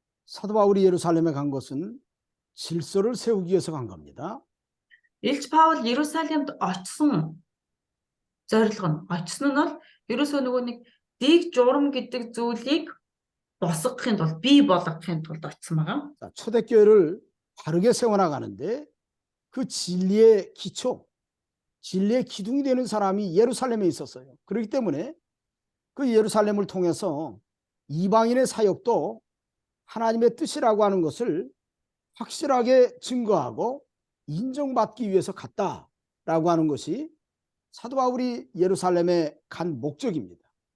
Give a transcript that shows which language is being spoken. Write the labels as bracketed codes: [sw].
[ko] 사도 바울이 예루살렘에 간 것은 질서를 세우기 위해서 간 겁니다. [mn] Илч Паул Иерусалимд очсон зорилго нь очсон нь бол ерөөсөө нөгөө нэг дэг журам гэдэг зүйлийг босгохын тулд бий болгохын тулд очсон байгаа. [ko] 자, 초대교회를 바르게 세워나가는데 그 진리의 기초, 진리의 기둥이 되는 사람이 예루살렘에 있었어요. 그렇기 때문에 그 예루살렘을 통해서 이방인의 사역도 하나님의 뜻이라고 하는 것을 확실하게 증거하고 인정받기 위해서 갔다라고 하는 것이 사도 바울이 예루살렘에 간 목적입니다.